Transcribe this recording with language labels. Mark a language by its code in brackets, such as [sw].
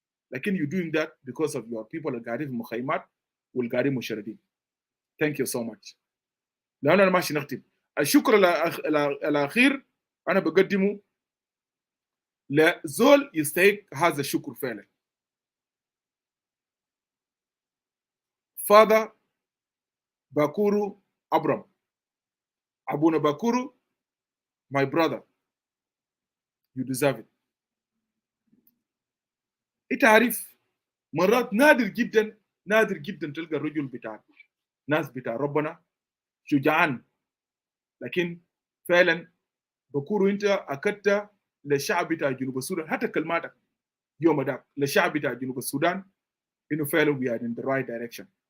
[ar] لكن [en] you doing that because of your people [ar] اللي قاعدين في المخيمات والقاعدين مشردين. [en] Thank you so much. [ar] لأن أنا ماشي نختم. الشكر الأخير أنا بقدمه لزول يستحق هذا الشكر فعلا. [en] Father باكورو أبرام، أبونا باكورو، my brother, you deserve it. [ar] أنت عارف مرات نادر جدا نادر جدا تلقى الرجل بتاع ناس بتاع ربنا شجعان، لكن فعلا بكورو انت اكدت للشعب بتاع جنوب السودان حتى كلماتك يوم ده للشعب بتاع جنوب السودان انه فعلا [en] we are in the right direction.